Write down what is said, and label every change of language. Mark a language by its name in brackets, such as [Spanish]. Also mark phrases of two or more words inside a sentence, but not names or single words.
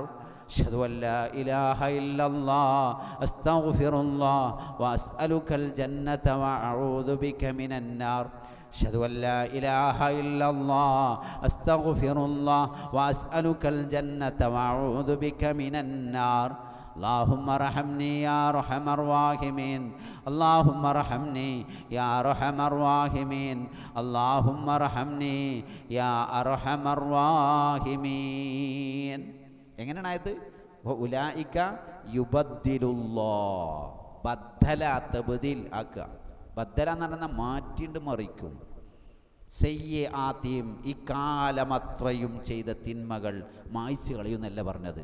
[Arabic] أشهد أن لا إله إلا الله أستغفر الله وأسألك الجنة وأعوذ بك من النار. أشهد أن لا إله إلا الله أستغفر الله وأسألك الجنة وأعوذ بك من النار. اللهم ارحمني يا ارحم الراحمين. اللهم ارحمني يا ارحم الراحمين. اللهم ارحمني يا ارحم الراحمين. [Malayalam] എങ്ങനെയാണ് ആയത്? [Arabic] أولئك يبدل الله. بدل تبديل [Malayalam] ആക്കുക. ബദ്ദല എന്ന് പറഞ്ഞാൽ മാറ്റിണ്ട് മറിക്കും. സയ്യിആത്തിഹിം, ഇക്കാലമത്രയും ചെയ്ത തിന്മകൾ മായ്ച്ചു കളയുന്നല്ല പറഞ്ഞത്.